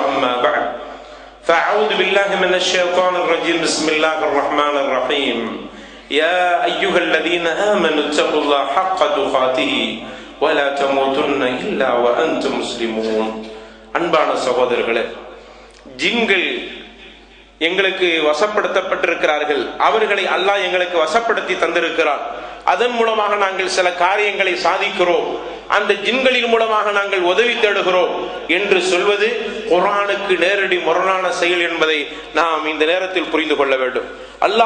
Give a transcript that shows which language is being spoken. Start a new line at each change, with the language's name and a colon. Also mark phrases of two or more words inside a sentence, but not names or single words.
Arabic: أما بعد فأعوذ بالله من الشيطان الرجيم. بسم الله الرحمن الرحيم. يا أيها الذين آمنوا اتقوا الله حق تقاته ولا تموتن إلا وأنتم مسلمون.
Tamil: அன்பான சகோதரர்களே, ஜின்கள் எங்களுக்கு வசப்படுத்தப்பட்டிருக்கிறார்கள். அவர்களை அல்லாஹ் எங்களுக்கு வசப்படுத்தி தந்திருக்கிறார். அதன் மூலமாக நாங்கள் சில காரியங்களை சாதிக்கிறோம். அந்த ஜின்களின் மூலமாக நாங்கள் உதவி தேடுகிறோம் என்று சொல்வது குர்ஆனுக்கு நேரடி முரணான செயல் என்பதை நாம் இந்த நேரத்தில் புரிந்து கொள்ள வேண்டும்.